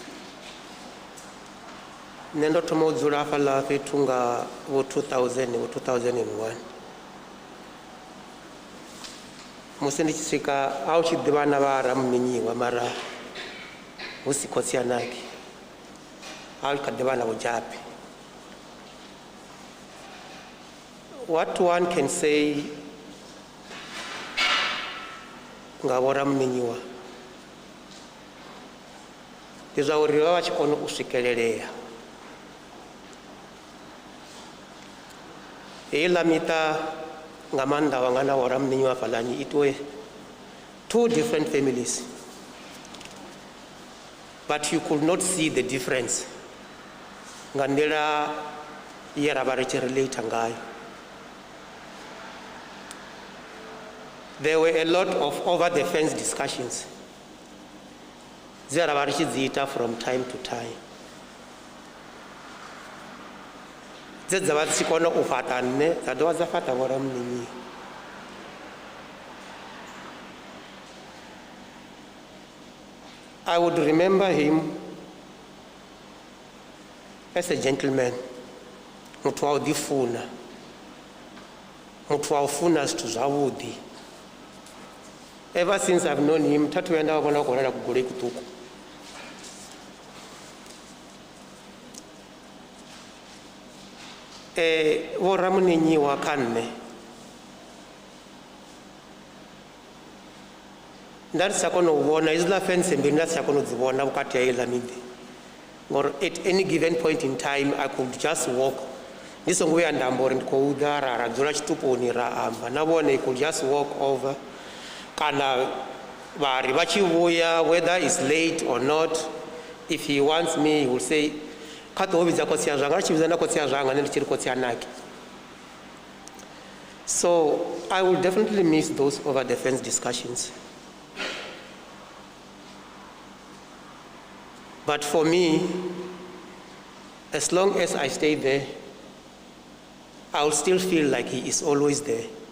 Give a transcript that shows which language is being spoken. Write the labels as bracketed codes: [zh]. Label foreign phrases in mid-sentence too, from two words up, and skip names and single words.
[ve] Nendo thoma u dzula hafhaḽa fhethu nga vo 2001. Musi ndi tshi swika a u tshi ḓivha na vha Ramunenyiwa mara hu si khotsi yanake a u kha ḓivha na Vhujapi. [en] What one can say [ve] nga vho Ramunenyiwa ndi zwa uri vha vha tshi kona u swikelelea. Heiḽa miṱa nga maanḓa wanga na vho Ramunenyiwa fhaḽani [en] it were two different families, but you could not see the difference [ve] nga nḓila ye ra vha ri tshi relate ngayo. [en] There were a lot of over the fence discussions [ve] dze ra vha ri tshi dzi ita [en] from time to time, [ve] dze dza vha dzi tshi kona u fhaṱa nne dza dovha dza fhaṱa vho Ramunenyiwa. [en] I would remember him as a gentleman, [ve] muthu wa u ḓifuna, muthu wa u funa zwithu zwavhuḓi. [en] Ever since I've known him, [ve] thathu vhuya nda vhona khou lala kugoloi kuṱuku. Vho Ramunenyiwa kha nṋe nda ndi sa kona u vhona hezwiḽa fence mbili nda si tsha kona u dzi vhona vhukati ha heiḽa miḓi, ngori [en] at any given point in time I could just walk [ve] ndi songo vhuya nda amba uri ndi khou ḓa ra dzula tshituponi ra amba na vhone, [en] I could just walk over, [ve] kana vha ri vha tshi vhuya [en] whether it's late or not, if he wants me he will say [ve] kha ḓo vhidza khotsi ya zwanga, ri tshi vhidza na khotsi ya zwanga nṋe ndi tshi ri khotsi ya naki. [en] So I will definitely miss those over the fence discussions. But for me, as long as I stay there, I will still feel like he is always there.